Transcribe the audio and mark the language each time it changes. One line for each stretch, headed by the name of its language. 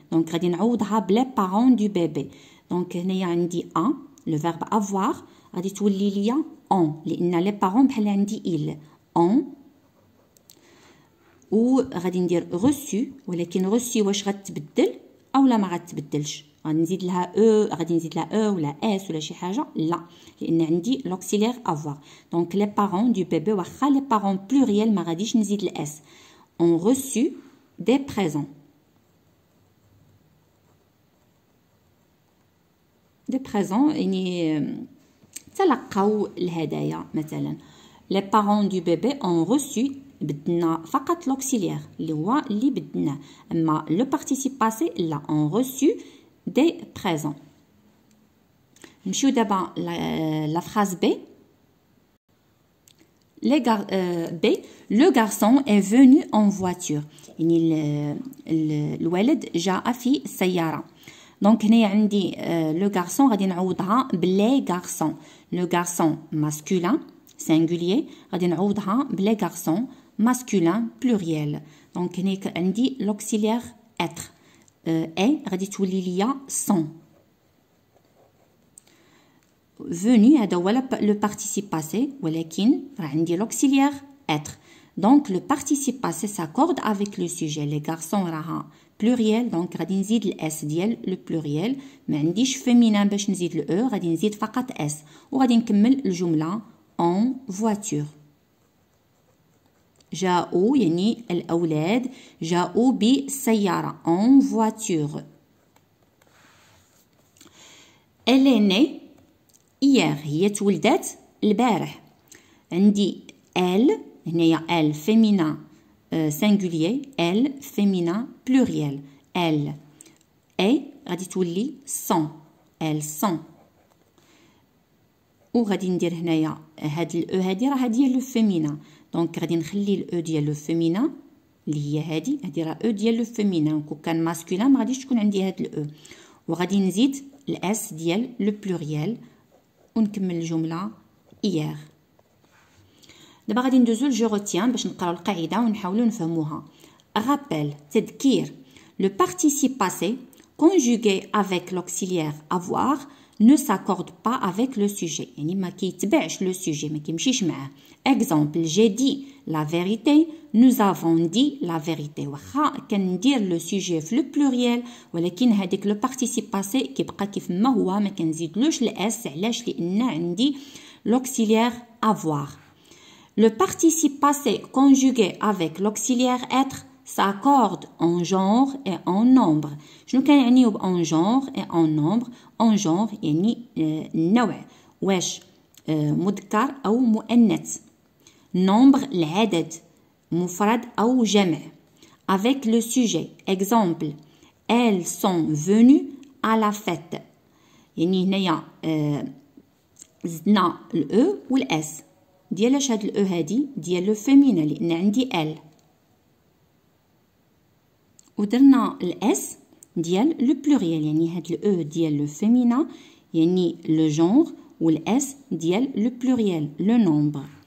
Arabic: Donc غادي نعوضها بلي parents du bébé. Donc هنايا عندي un le verbe avoir غادي تولي ليا on لان لي parents بحال عندي il on و غادي ندير reçu ولكن reçu واش غتبدل اولا ما غتبدلش غادي نزيد لها غادي نزيد لها ولا اس ولا شي حاجه لا لان عندي لوكسيليير avoir. دونك لي parents du bébé واخا لي parents pluriel ما غاديش نزيد الاس
French: ont reçu des présents.
Arabic: des présents يعني تلقوا الهدايا مثلا.
French: les parents du bébé ont reçu
Arabic: بدنا فقط لوكسيليير اللي هو اللي بدناه اما لو بارتيسيب باسي لا
French: ont reçu des présents.
Arabic: نمشيو دابا la phrase B.
French: B le garçon est venu en voiture
Arabic: يعني الولد جاء في السيارة. دونك هنايا عندي لو غارسون غادي نعوضها بلي غارسون. لو غارسون ماسكولين سينغولير غادي نعوضها بلي غارسون ماسكولين بلوريال. دونك هنا عندي لوكسيليير اتر اي غادي تولي ليا سون. venu هذا هو لو بارتيسيب باسي ولكن راه عندي لوكسيليير اتر. دونك لو بارتيسيب باسي
French: s'accorde avec le sujet.
Arabic: لي غارسون راها بلوريال دونك غادي نزيد الاس ديال لو بلوريال ما عنديش فيمينان باش نزيد الاو غادي نزيد فقط اس وغادي نكمل الجمله en voiture. جاءوا يعني الأولاد جاءوا بالسيارة
French: en voiture. Elle est née hier
Arabic: هي تولدت البارح.
French: عندي elle هنايا elle féminin singulier elle féminin pluriel. elle est
Arabic: غادي تولي
French: sont elles sont.
Arabic: وغادي ندير هنايا هاد الاو هادي راه ديال لو فيمينا دونك غادي نخلي الاو ديال لو فيمينا اللي هي هادي راه او ديال لو فيمينا كون كان ماسكولين ما غاديش تكون عندي هاد الاو وغادي نزيد الاس ديال لو بلوريال ونكمل الجمله ايير. دابا غادي ندوزو لجو روتيان باش نقراو القاعده ونحاولوا نفهموها. رابيل تذكير لو بارتيسيب باسي
French: conjugué avec l'auxiliaire avoir ne s'accorde pas avec le sujet
Arabic: يعني ما كيتبعش لو سوجي ما كيمشيش معاه.
French: exemple j'ai dit la vérité
Arabic: nous avons dit la vérité واخا كندير لو سوجي في لو بلوريال ولكن هذيك لو بارتيسيب باسي كيبقى كيف ما هو ما كنزيدلوش الاس علاش لان عندي l'auxiliaire avoir.
French: le participe passé conjugué avec l'auxiliaire être s'accorde en genre et en nombre.
Arabic: شنو كنعنيو ب
French: en genre et en nombre؟
Arabic: en genre يعني النوع واش مذكر أو مؤنث. nombre العدد مفرد أو جمع.
French: avec le sujet exemple elles sont venues à la fête
Arabic: يعني هنايا زدنا الأو والأس ديالاش هاد الأو هادي ديال لو فيمينا لأن عندي ال ودرنا الاس ديال لو بلوريال يعني هاد الاو ديال لو فيمينا يعني لو جونغ والاس ديال لو بلوريال لو نومبر.